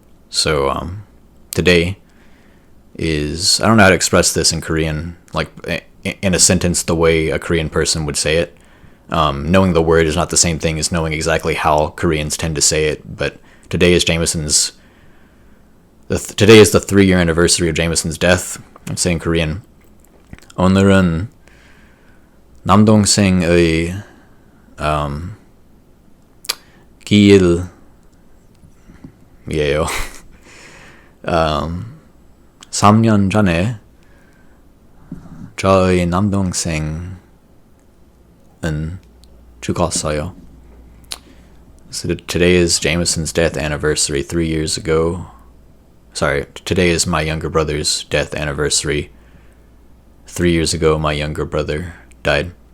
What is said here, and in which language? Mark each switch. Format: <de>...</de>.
<en>So today is, I don't know how to express this in Korean, like in a sentence the way a Korean person would say it. Knowing the word is not the same thing as knowing exactly how Koreans tend to say it, but today is Jamison's, today is the 3-year anniversary of Jamison's death. I'm saying Korean.</en> <ko>오늘은 남동생의 기일이에요. 3년 전에 저의 남동생은 죽었어요.</ko> <en>So today is Jamison's death anniversary 3 years ago. Sorry, today is my younger brother's death anniversary. 3 years ago, my younger brother died.</en>